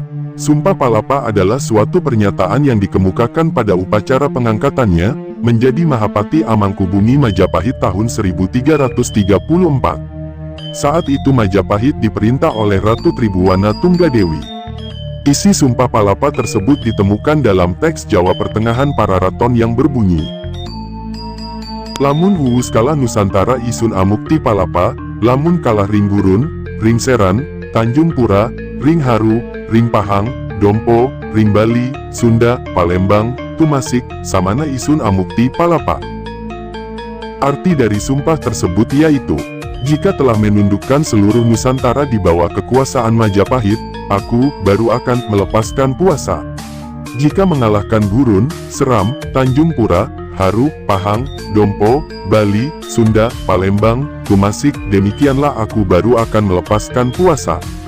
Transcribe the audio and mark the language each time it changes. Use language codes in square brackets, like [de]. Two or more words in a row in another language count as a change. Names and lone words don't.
[id] Sumpah Palapa adalah suatu pernyataan yang dikemukakan pada upacara pengangkatannya, menjadi Mahapati Amangkubumi Majapahit tahun 1334. Saat itu Majapahit diperintah oleh Ratu Tribuwana Tunggadewi. Isi Sumpah Palapa tersebut ditemukan dalam teks Jawa Pertengahan para raton yang berbunyi, [kaw] Lamun huwus kalah Nusantara isun amukti palapa, lamun kalah ring Gurun, ring Seran, Tanjung Pura, ring Haru, ring Pahang, Dompo, ring Bali, Sunda, Palembang, Tumasik, samana isun amukti palapa. [id] Arti dari sumpah tersebut yaitu, jika telah menundukkan seluruh Nusantara di bawah kekuasaan Majapahit, aku baru akan melepaskan puasa. Jika mengalahkan Gurun, Seram, Tanjung Pura, Haru, Pahang, Dompo, Bali, Sunda, Palembang, Tumasik, demikianlah aku baru akan melepaskan puasa.